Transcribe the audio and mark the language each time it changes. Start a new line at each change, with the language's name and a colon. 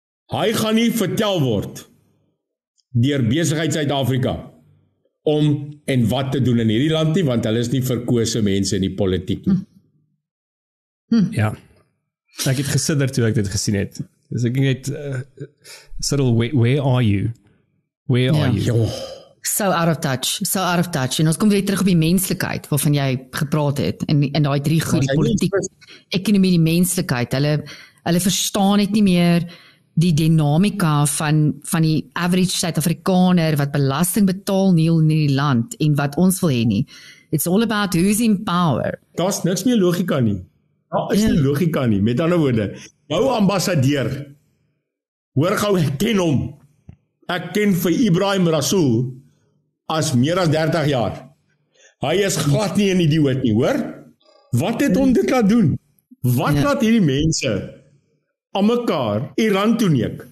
Afrikaans: Hy gaan nie vertel word deur Besigheid Suid-Afrika om en wat te doen in hierdie land nie, want hulle is nie verkose mense in die politiek nie. Ja. Ek het gesidder toe ek dit gesien het. Dus ek net, Cyril,
English: where are you? Where are you? So out of touch.
Afrikaans: En ons kom weer terug op die menslikheid, waarvan jy gepraat het, en daai drie goed, die politiek, ekonomie, die menslikheid, hulle verstaan het nie meer die dinamika van die average Suid-Afrikaner wat belasting betaal nie in die land en wat ons wil hê nie.
English: It's all about who's in power.
Afrikaans: Daar's niks meer logika nie. Daar is nie logika nie. Met ander woorde, jou ambassadeur, hoor gou, ek ken hom. Ek ken vir Ibrahim Rasool as meer as 30 jaar. Hy is glad nie 'n idioot nie, hoor? Wat het hom dit laat doen? Wat laat hierdie mense aan mekaar Iran toeneek?